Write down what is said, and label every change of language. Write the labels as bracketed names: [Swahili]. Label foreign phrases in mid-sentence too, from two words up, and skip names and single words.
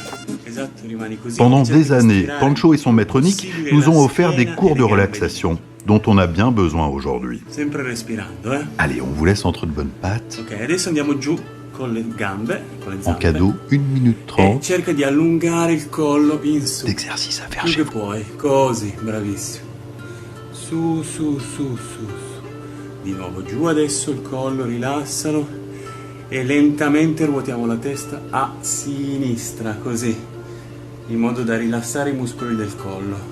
[French] Pendant des années, Pancho et son maître Nick nous ont offert des cours de relaxation dont on a bien besoin aujourd'hui. Allez, on vous laisse entre de bonnes pattes. En cadeau, 1 minute 30 d'exercice à faire chez vous. [Italian] Così, bravissimo. Su, su, su, su. Di nuovo giù adesso il collo, rilassalo. E lentamente ruotiamo la testa a sinistra, così, in modo da rilassare i muscoli del collo.